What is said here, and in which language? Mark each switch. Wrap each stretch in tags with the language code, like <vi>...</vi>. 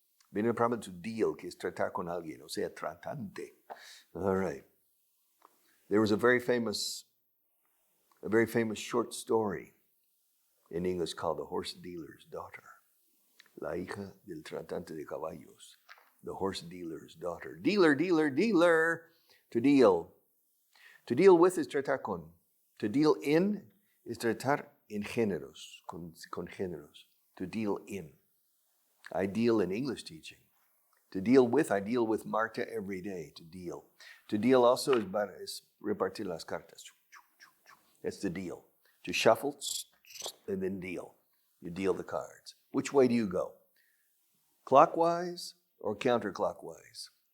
<es>Viene el programa</es> <en>to deal,</en> <es>que es tratar con alguien, o sea, tratante.</es> <en>All right. There was a very famous short story in English called The Horse Dealer's Daughter.</en> <es>La hija del tratante de caballos.</es> <en>The horse dealer's daughter. Dealer. To deal. To deal with is</en> <es>tratar con.</es> <en>To deal in is</en> <es>tratar en géneros, con géneros.</es> <en>To deal in. I deal in English teaching. To deal with, I deal with Marta every day, to deal. To deal also is</en> <es>repartir las cartas.</es> <en>That's the deal. To shuffle and then deal. You deal the cards. Which way do you go? Clockwise or counterclockwise?</en>